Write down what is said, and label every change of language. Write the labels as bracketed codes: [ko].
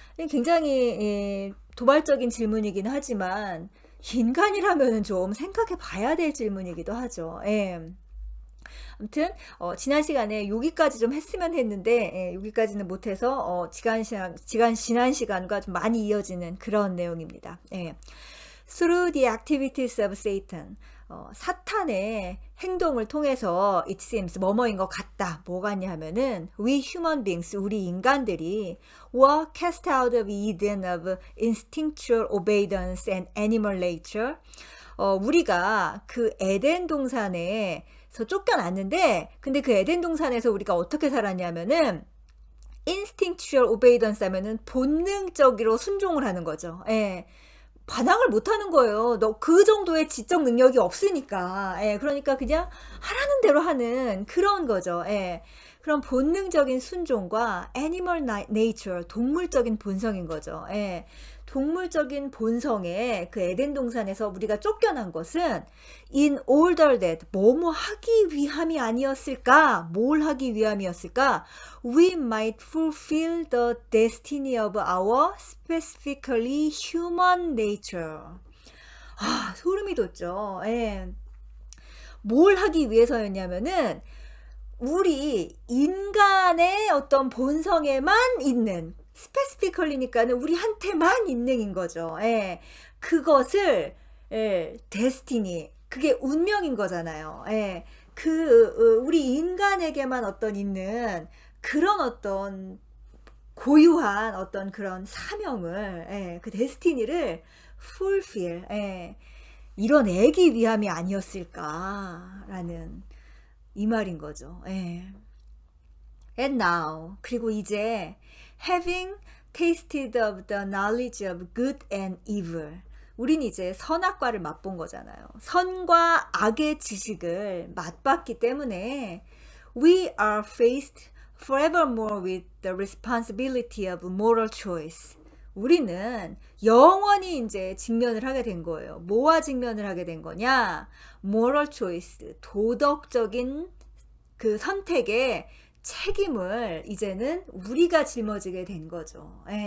[ko] 굉장히 도발적인 질문이긴 하지만 인간이라면 좀 생각해 봐야 될 질문이기도 하죠. 예. 아무튼 지난 시간에 여기까지 좀 했으면 했는데 여기까지는 못해서 지난 시간과 좀 많이 이어지는 그런 내용입니다. 예. [en] Through the activities of Satan, [ko] 사탄의 행동을 통해서 [en] it seems [ko] 뭐뭐인 것 같다. 뭐 같냐 하면은 [en] we human beings, [ko] 우리 인간들이 [en] were cast out of Eden of instinctual obedience and animal nature. [ko] 우리가 그 에덴 동산에서 쫓겨났는데 근데 그 에덴 동산에서 우리가 어떻게 살았냐면은 [en] instinctual obedience [ko] 하면은 본능적으로 순종을 하는 거죠. 예. 반항을 못 하는 거예요. 너 그 정도의 지적 능력이 없으니까. 예. 그러니까 그냥 하라는 대로 하는 그런 거죠. 예. 그런 본능적인 순종과 [en] animal nature, [ko] 동물적인 본성인 거죠. 예. 동물적인 본성에 그 에덴 동산에서 우리가 쫓겨난 것은 [en] in order that [ko] 뭐뭐 하기 위함이 아니었을까? 뭘 하기 위함이었을까? [en] We might fulfill the destiny of our specifically human nature. [ko] 소름이 돋죠. 예. 뭘 하기 위해서였냐면은 우리 인간의 어떤 본성에만 있는 스페시피컬리니까는 우리한테만 있는 거죠. 예. 그것을 데스티니 그게 운명인 거잖아요. 예. 우리 인간에게만 어떤 있는 그런 어떤 고유한 어떤 그런 사명을 그 데스티니를 fulfill 이뤄내기 위함이 아니었을까라는 이 말인 거죠. [en] And now [ko] 그리고 이제 [en] having tasted of the knowledge of good and evil [ko] 우린 이제 선악과를 맛본 거잖아요. 선과 악의 지식을 맛봤기 때문에 [en] we are faced forevermore with the responsibility of moral choice. [ko] 우리는 영원히 이제 직면을 하게 된 거예요. 뭐와 직면을 하게 된 거냐? [en] moral choice, [ko] 도덕적인 그 선택의 책임을 이제는 우리가 짊어지게 된 거죠.